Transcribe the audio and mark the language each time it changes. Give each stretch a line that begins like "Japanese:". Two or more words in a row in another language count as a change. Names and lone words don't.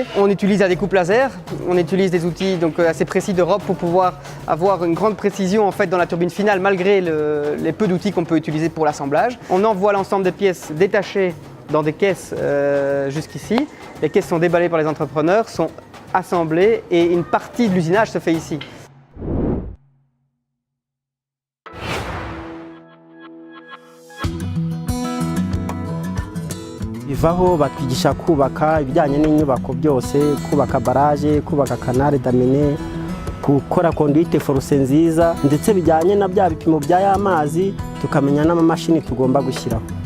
French: On utilise la découpe laser, on utilise des outils donc assez précis d'Europe pour pouvoir avoir une grande précision en fait dans la turbine finale malgré les peu d'outils qu'on peut utiliser pour l'assemblage. On envoie l'ensemble des pièces détachées dans des caisses jusqu'ici. Les caisses sont déballées par les entrepreneurs, sont assemblées et une partie de l'usinage se fait ici.
Kinyarwanda: Bivaho batwigisha kubaka ibijyanye n'inyubako byose, kubaka barage, kubaka
French: canal d'amine,
Kinyarwanda: gukora
French: conduite force
Kinyarwanda: nziza ndetse bijyanye na bya bipimo bya y'amazi tukamenya n'amamashini tugomba gushyiraho.